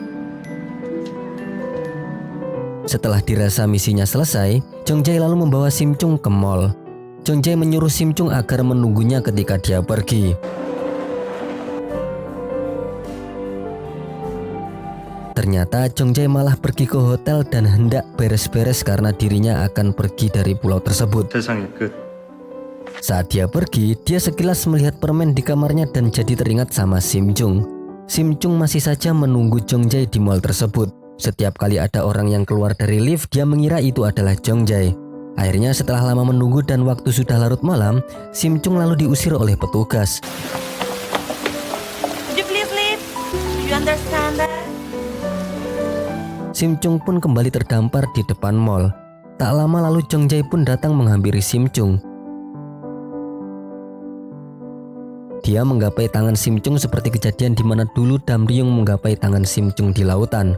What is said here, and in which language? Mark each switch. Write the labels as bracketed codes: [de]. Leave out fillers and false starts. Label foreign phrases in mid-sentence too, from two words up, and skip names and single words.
[id] Setelah dirasa misinya selesai, John Jae lalu membawa Sim Chung ke mall. John Jae menyuruh Sim Chung agar menunggunya ketika dia pergi. Ternyata John Jae malah pergi ke hotel dan hendak beres-beres karena dirinya akan pergi dari pulau tersebut. [ko] 세상의 끝. [id] Saat dia pergi, dia sekilas melihat permen di kamarnya dan jadi teringat sama Sim Chung. Sim Chung masih saja menunggu John Jae di mall tersebut. Setiap kali ada orang yang keluar dari lift, dia mengira itu adalah John Jae. Akhirnya setelah lama menunggu dan waktu sudah larut malam, Sim Chung lalu diusir oleh petugas. [en] Could you please leave? Do you understand that? [id] Sim Chung pun kembali terdampar di depan mall. Tak lama lalu John Jae pun datang menghampiri Sim Chung. Dia menggapai tangan Sim Chung seperti kejadian di mana dulu Damryung menggapai tangan Sim Chung di lautan.